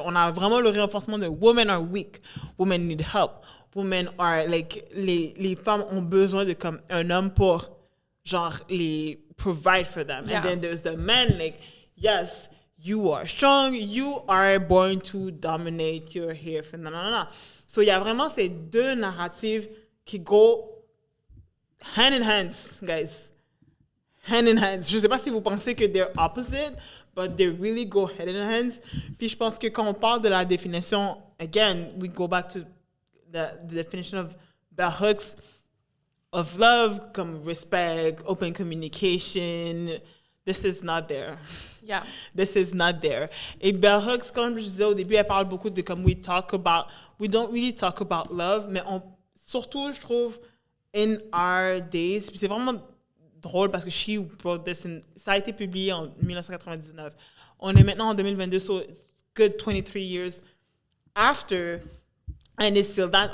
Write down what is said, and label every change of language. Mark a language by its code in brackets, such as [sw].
[fr] On a vraiment le renforcement de [en] women are weak, women need help, women are like, [fr] les femmes ont besoin de comme un homme pour genre les [en] provide for them. Yeah. And then there's the men like, yes, you are strong, you are born to dominate, you're here for nanana. [fr] So il y a vraiment ces deux narratifs qui [en] go hand in hand, guys. Hand in hand. [fr] Je sais pas si vous pensez que [en] they're opposite, but they really go hand in hand. [fr] Puis je pense que quand on parle de la définition, [en] again, we go back to the definition of bell hooks of love, comme respect, open communication. This is not there. Yeah. This is not there. [fr] Et bell hooks, comme je disais au début, elle parle beaucoup de comme [en] we don't really talk about love, [fr] mais surtout, je trouve, [en] in our days, [fr] puis c'est vraiment drôle parce que [en] she wrote this [fr] ça a été publié en 1999. On est maintenant en 2022, [en] so good 23 years after, and it's still that.